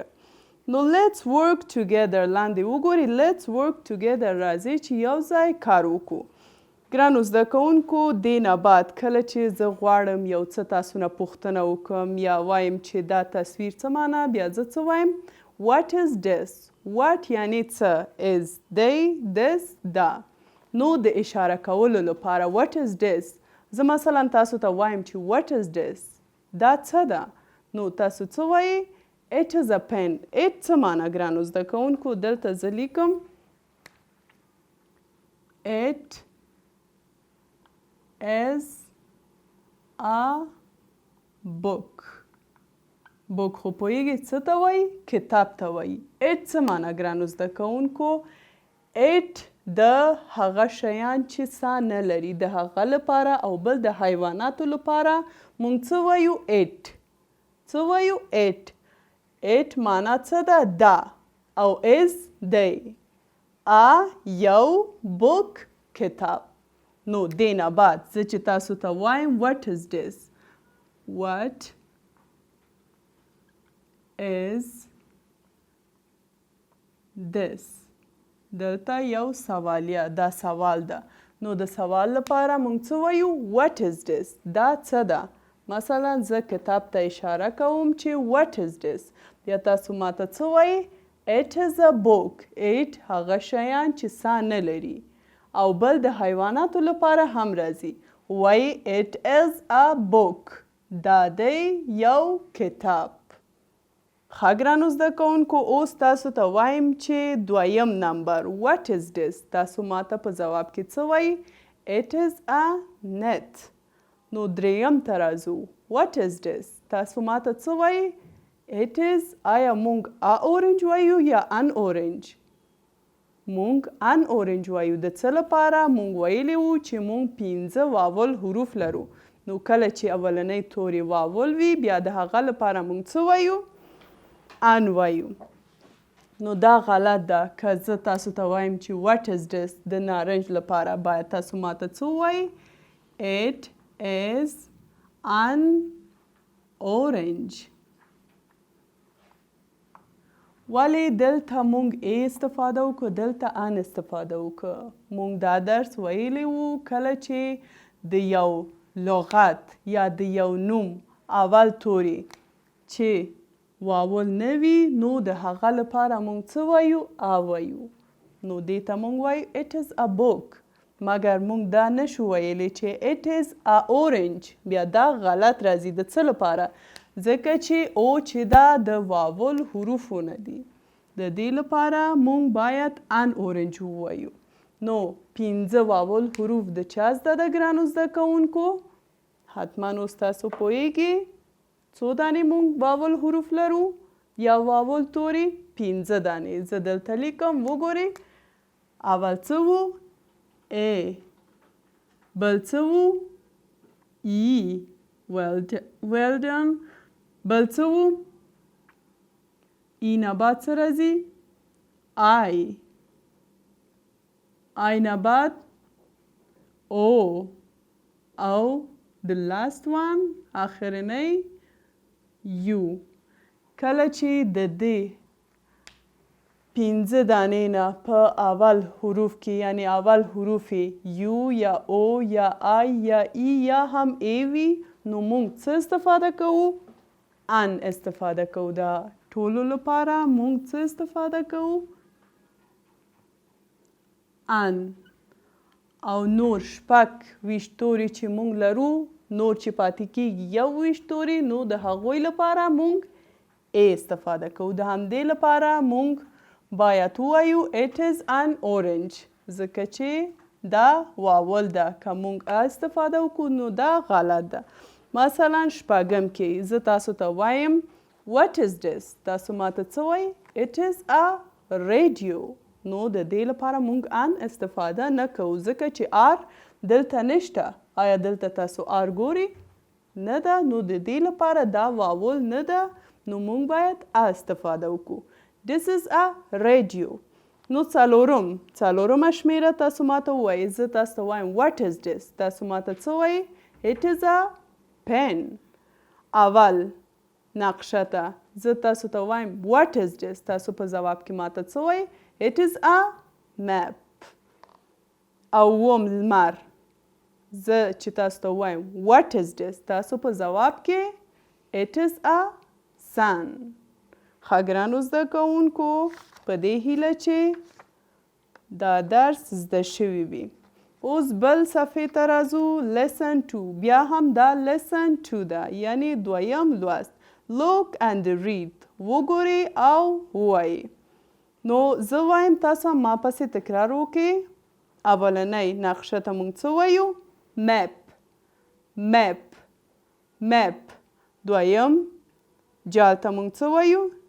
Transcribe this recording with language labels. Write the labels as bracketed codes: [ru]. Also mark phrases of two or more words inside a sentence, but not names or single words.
[ps] نو [en] let's work together. [ps] لاندې وګورئ. [en] let's work together. [ps] راځئ چې یو ځای کار وکړو. ګرانو زده کوونکو دې نه بعد کله چې زه غواړم یو څه تاسو نه پوښتنه وکړم یا وایم چې دا تصویر څه معنا، بیا زه څه وایم؟ [en] What is this? What [ps] یعنی څه؟ [en] is دی، this، [ps] دا. نو د اشاره کولو لپاره [en] what is this؟ [ps] زه مثلا تاسو ته وایم چې [en] what is this؟ [ps] دا څه ده؟ نو تاسو څه وایي؟ [en] it is a pen. [ps] it څه معنا ګرانو زده کوونکو؟ دلته زه لیکم [en] it is a book. [ps] بوک خو پوهیږئ څه ته وایي؟ کتاب ته وایي. ایټ څه معنا ګرانو زده کوونکو؟ ایټ د هغه شیان چې سا نه لري د هغه لپاره، او بل د حیواناتو لپاره موږ څه وایو؟ ایټ. څه وایو؟ ایټ. ایټ معنا څه ده؟ دا. او از دی. یو بوک کتاب. نو دې نه بعد زه چې تاسو ته وایم [en] what is this؟ what is this؟ [ps] دلته یو سوالیه، دا سوال ده. نو د سوال لپاره موږ څه وایو؟ [en] what is this؟ [ps] دا څه ده؟ مثلا زه کتاب ته اشاره کوم چې [en] what is this؟ [ps] بیا تاسو ماته څه وایي؟ [en] it is a book. [ps] it هغه شیان چې سا نه لري، او بل د حیواناتو لپاره هم راځي. [en] وایي it is a book. [ps] دا دی یو کتاب. ښه ګرانو زده کوونکو اوس تاسو ته وایم چې دویم نمبر [en] what is this؟ [ps] تاسو ماته په ځواب کې څه وایي؟ [en] it is a net. [ps] نو دریم ته راځو. [en] what is this؟ [ps] تاسو ماته څه وایي؟ [en] it is. [ps] آیا موږ [en] a orange [ps] وایو یا [en] an orange? [ps] موږ [en] an orange [ps] وایو. د څه لپاره؟ موږ ویلي وو چې موږ 5 واول حروف لرو. نو کله چې اولنۍ تورې واول وي بیا د هغه لپاره موږ څه وایو؟ ان وایو. نو دا غلط ده. که زه تاسو ته وایم چې [en] what is this [ps] د نارنج لپاره باید تاسو ماته څه وایي؟ [en] it is an orange. [ps] ولې دلته موږ ای استفاده وکړو، دلته ان استفاده وکړو؟ موږ دا درس ویلی وو کله چې د یو لغت یا د یو نوم اول توري چې واول نه وي نو د هغه لپاره موږ څه وایو؟ وایو. نو دې ته موږ وایو [en] it is a book. [ps] مګر موږ دا نشو ویلی چې [en] it is a orange. [ps] بیا دا غلط راځي. د څه لپاره؟ ځکه چې او چې دا د واول حروفو نه دي. د دې لپاره موږ باید [en] an orange [ps] ووایو. نو 5 واول حروف د چا زده ده ګرانو زده کوونکو؟ حتما اوس تاسو پوهیږئ څو دانې موږ واول حروف لرو یا واول توري؟ 5 دانې. زه دلته لیکم وګورئ. اول څه وو؟ A بل څه وو؟ ای. [en] well done. [ps] بل څه وو؟ ای نه بعد څه راځي؟ آی. آی نه بعد او. او [en] the last one [ps] آخرنی یو. کله چې د دې 5 دانې نه په اول حروف کې یعنی اول حروف یو یا او یا آی یا ای یا هم ای وي نو موږ څه استفاده کوو؟ ان استفاده کوو. د ټولو لپاره موږ څه استفاده کوو؟ ان. او نور 26 توري چې موږ لرو نور چې پاتې کېږي 21 توري نو د هغوی لپاره موږ ای استفاده کوو. د همدې لپاره موږ باید ووایو [en] it is an orange [ps] ځکه چې دا واول ده. که موږ استفاده وکړو نو دا غلط ده. مثلا شپږم کې زه تاسو ته وایم [en] what is this [ps] تاسو ماته څه وایي؟ [en] it is a radio. [ps] نو د دې لپاره موږ ان استفاده نه کوو ځکه چې آر دلته نشته. آیا دلته تاسو آر ګوري؟ نه ده. نو د دې لپاره دا واول نه ده نو موږ باید استفاده وکړو. [en] This is a radio. [ps] نو څلورمه شمیره تاسو ماته ووایئ. زه تاسو ته وایم [en] what is this [ps] تاسو ماته څه وایئ؟ [en] it is a pen. [ps] اول نقشه ته زه تاسو ته وایم [en] what is this [ps] تاسو په ځواب کې ماته څه وایئ؟ [en] it is a map. [ps] اووم لمر زه چې تاسو ته وایم [en] what is this [ps] تاسو په ځواب کې [en] it is a sun. [ps] ښه ګرانو زده کوونکو په دې هیله چې دا درس زده شوي وي. اوس بل صفحې ته راځو. lesson 2 بیا هم دا lesson 2 ده یعنی دویم لوست. [en] look and read [ps] وګورئ او ووایئ. نو زه وایم تاسو ما پسې تکرار وکړئ. اولنۍ نقشه ته موږ څه وایو؟ map. دویم جال ته موږ څه وایو؟